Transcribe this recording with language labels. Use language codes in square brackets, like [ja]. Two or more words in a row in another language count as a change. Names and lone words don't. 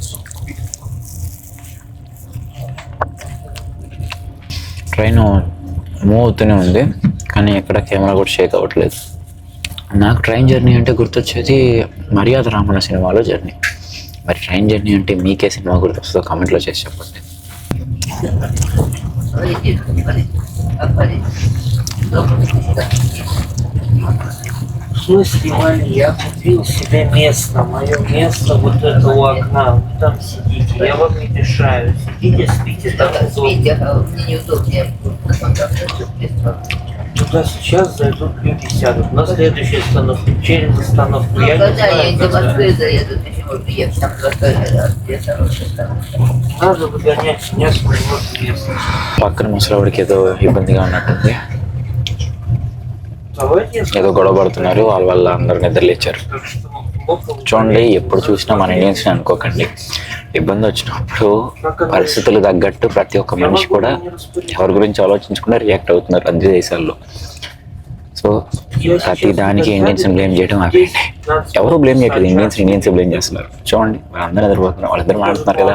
[en] train move [te] అవుతూనే ఉంది, కానీ ఎక్కడ కెమెరా కూడా షేక్ అవ్వట్లేదు. నాకు [en] train journey [te] అంటే గుర్తొచ్చేది మర్యాద రామన్న సినిమాలో జర్నీ. మరి [en] train journey [te] అంటే మీకే సినిమా గుర్తొస్తుందో కామెంట్లో చేసి చెప్పండి. [ru] В смысле, Валя, я купил себе место, мое место вот это у окна, вы там сидите, я вам не мешаю, сидите, спите, там удобно. Мне неудобнее. Туда сейчас зайдут люди, сядут на следующей остановке, через остановку, я не Когда я знаю, из когда. Москвы заеду, почему приехать там где хорошая станция? Надо выгонять меня с моего места. [te] పక్కన ముసలివాడికి ఏదో ఇబ్బందిగా ఉన్నట్టుంది, [ru] Давайте я [te] ఏదో గొడవ పడుతున్నారు. వాళ్ళ అందరు నిద్ర లేచారు. [ru] так что около... [te] చూడండి, ఎప్పుడు చూసినా మన ఇండియన్స్ అనుకోకండి, ఇబ్బంది వచ్చినప్పుడు పరిస్థితులు తగ్గట్టు ప్రతి ఒక్క మనిషి కూడా ఎవరి గురించి ఆలోచించకుండా రియాక్ట్ అవుతున్నారు అన్ని దేశాల్లో. సో ప్రతి దానికి [en] Indians blame [te] చేయడం ఆపేయండి. ఎవరు బ్లేమ్ చేయట్లేదు, [en] Indians blame [te] చేస్తున్నారు. చూడండి వాళ్ళందరూ నిద్రపోతున్నారు, వాళ్ళిద్దరు మాట్లాడుతున్నారు కదా.